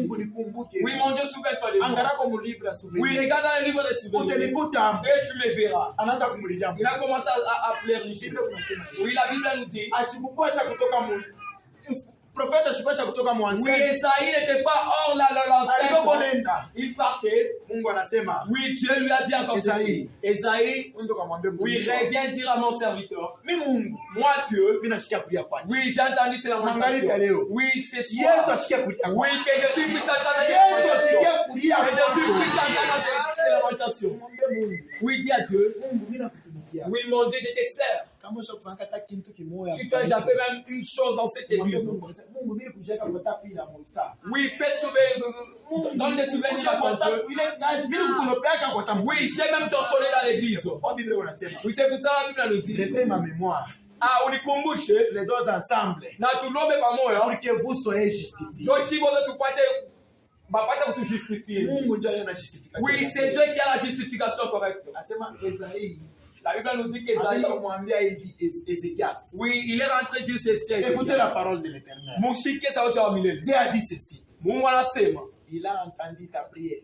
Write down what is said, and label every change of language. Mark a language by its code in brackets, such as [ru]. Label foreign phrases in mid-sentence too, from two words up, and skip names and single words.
[fr] Oui, mon Dieu, souviens-toi de moi. Oui, regarde dans le livre de souvenirs. Et tu me verras. Il a commencé à pleurer. Oui, la Bible nous dit. Prophète oui, Esaïe n'était pas hors l'enceinte. Il partait. [sw] Mungu anasema, [fr] Oui, Dieu lui a dit encore ceci. Esaïe, oui, reviens dire à mon serviteur. Moi, Dieu, oui, j'ai entendu cette lamentation. Oui, c'est ça. Oui, que Jésus puisse entendre cette lamentation. Oui, dis à Dieu. Oui, mon Dieu, je te sers. Si tu as déjà fait même une chose dans cette église. Oui, fais souvenirs. Donne des souvenirs à ton Dieu. Oui, j'ai même ton soleil dans l'église. Oui, c'est pour ça que la Bible nous dit. Réveille ma mémoire. [sw] Ah, unikumbushe. [fr] Les deux ensemble. [sw] Na tulombe pamoja. [fr] Pour que vous soyez justifiés. [sw] Joshi bote tupate bapata kutujustifier. [fr] Oui, c'est Dieu qui a la justification correcte. La Bible nous dit qu'Esaïe, oui, il est rentré dire ceci. Écoutez la parole de l'Éternel. Dieu a dit ceci. Il a entendu ta prière.